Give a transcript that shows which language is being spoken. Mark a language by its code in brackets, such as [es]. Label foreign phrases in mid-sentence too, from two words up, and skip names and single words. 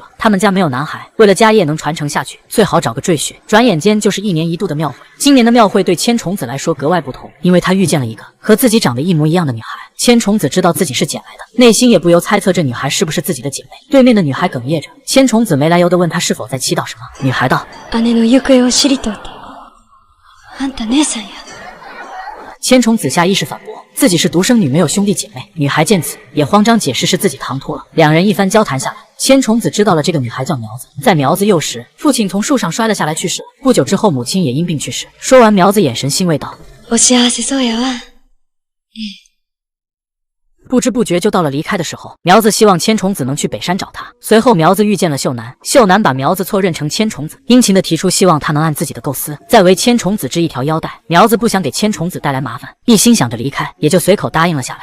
[zh] 他们家没有男孩，为了家业能传承下去，最好找个赘婿。转眼间就是1年1度的庙会，今年的庙会对千重子来说格外不同，因为她遇见了一个和自己长得一模一样的女孩。千重子知道自己是捡来的，内心也不由猜测这女孩是不是自己的姐妹。对面的女孩哽咽着，千重子没来由地问她是否在祈祷什么。女孩道： [ja] 姉の行方を知りといて、あんた姉さんや。 [zh] 千重子下意识反驳自己是独生女，没有兄弟姐妹。女孩见此也慌张解释是自己唐突了。两人一番交谈下来，千重子知道了这个女孩叫苗子。在苗子幼时，父亲从树上摔了下来去世了，不久之后母亲也因病去世。说完，苗子眼神欣慰道： [ja] お幸せそうやわ。 [zh] 不知不觉就到了离开的时候，苗子希望千重子能去北山找他。随后苗子遇见了秀男，秀男把苗子错认成千重子，殷勤地提出希望他能按自己的构思再为千重子织一条腰带。苗子不想给千重子带来麻烦，一心想着离开，也就随口答应了下来。